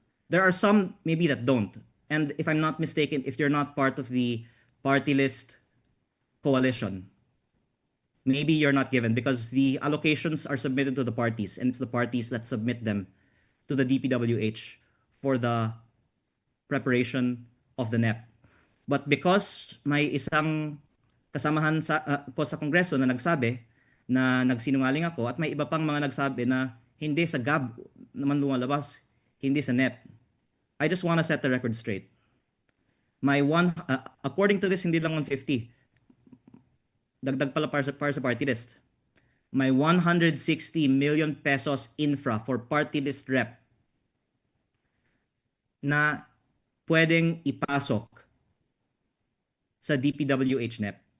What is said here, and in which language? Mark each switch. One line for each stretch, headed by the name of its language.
English: There are some maybe that don't. And if I'm not mistaken, if you're not part of the party list coalition, maybe you're not given because the allocations are submitted to the parties and it's the parties that submit them to the DPWH for the preparation of the NEP.
Filipino: But because may isang kasamahan ko sa Kongreso na nagsabi na nagsinungaling ako at may iba pang mga nagsabi na hindi sa GAB naman lumalabas, hindi sa NEP.
English: I just want to set the record straight.
Filipino: According to this, hindi lang 150. Dagdag pala para sa party list. May 160 million pesos infra for party list rep na pwedeng ipasok sa DPWH NEP.